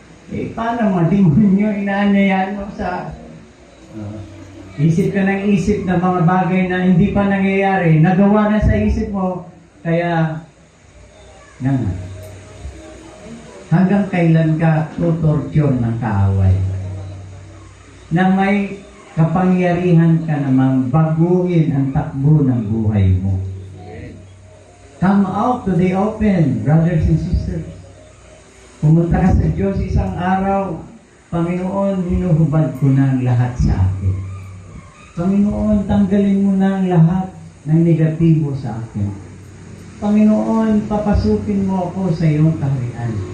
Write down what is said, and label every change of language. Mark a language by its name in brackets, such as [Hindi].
[Filipino] Eh, paano mga demonyo inaanyayahan mo sa isip ka ng isip ng mga bagay na hindi pa nangyayari, nagawa na sa isip mo, kaya hanggang kailan ka tutorture ng kaaway na may kapangyarihan ka namang baguhin ang takbo ng buhay mo. [English] Come out to the open, brothers and sisters. [Filipino] Pumunta ka sa Diyos isang araw, Panginoon, hinuhubad ko na ang lahat sa akin. Panginoon, tanggalin mo na ang lahat ng negatibo sa akin. Panginoon, papasukin mo ako sa iyong kaharian.